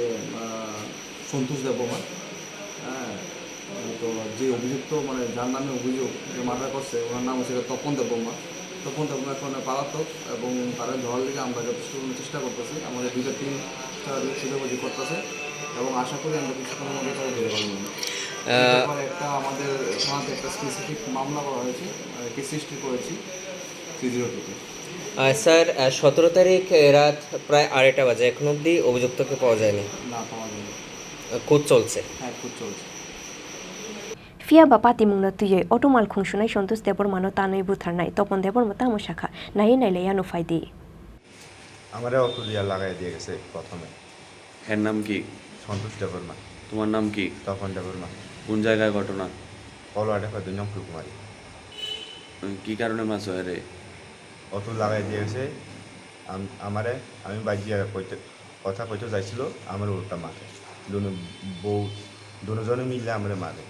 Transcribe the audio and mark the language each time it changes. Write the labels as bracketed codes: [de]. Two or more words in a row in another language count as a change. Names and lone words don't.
[bn] সন্তোষ দেববর্মা হ্যাঁ তো যে অভিযুক্ত মানে যার নামে অভিযোগ যে মার্ডার করছে ওনার নাম হচ্ছে তপন দেববর্মা তপন দেববর্মা এখন পালাতক এবং তারা ধরার দিকে আমরা যথেষ্ট চেষ্টা করতেছি আমাদের দুইটা টিম খুঁজে করতেছে এবং আশা করি আমরা কিছুক্ষণের মধ্যে তারা ধরে পারবো একটা আমাদের থানাতে একটা স্পেসিফিক মামলা করা হয়েছে [en] case registry [bn] করেছি 302-তে স্যার 17 তারিখ রাত প্রায় 2:30 বাজে এখন অবধি অভিযুক্তকে পাওয়া যায়নি না পাওয়া যায়নি খোঁজ চলছে হ্যাঁ খোঁজ চলছে [trp] fiaba patimungna tuyei auto malkhung sunai Santosh Deborma no tanai butharnai Topon Deborma tamo shakha nai naileyanu faidi [bn] আমারে অটো দিয়া লাগাই দিয়ে গেছে প্রথমে এর নাম কি সন্তোষ দেববর্মা তোমার নাম কি তপন দেববর্মা কোন জায়গায় ঘটনা কলওয়াটে হয়তো নাম ফুলকুমারী কি কারণে মাছ হয় রে অটো লাগাই দিয়ে গেছে আমারে আমি বাজিয়া কইতে কথা কইতে যাইছিল আমার উল্টা মারে বউ দুজনে মিলে আমারে মারে